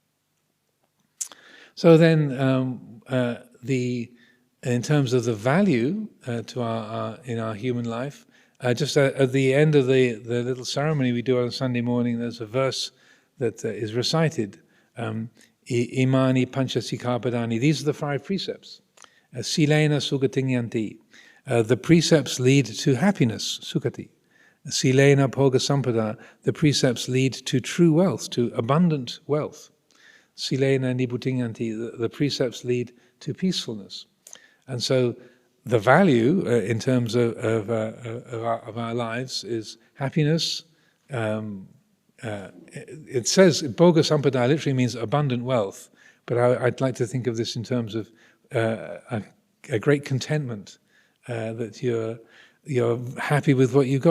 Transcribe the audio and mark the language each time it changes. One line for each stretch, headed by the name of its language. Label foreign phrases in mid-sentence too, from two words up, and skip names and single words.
English: So then, in terms of the value to in our human life, just at the end of the little ceremony we do on Sunday morning, there's a verse that is recited.
Pali: Imani panchasikāpadani.
English: These are the 5 precepts.
Pali: Silena sugating yanti.
English: The precepts lead to happiness, sukati.
Pali: Silena bhoga sampada,
English: the precepts lead to true wealth, to abundant wealth.
Pali: Silena nibhutinganti,
English: the precepts lead to peacefulness. And so the value in terms of our lives is happiness. It says,
Pali: bhoga sampada
English: literally means abundant wealth, but I'd like to think of this in terms of a great contentment, that you're happy with what you've got.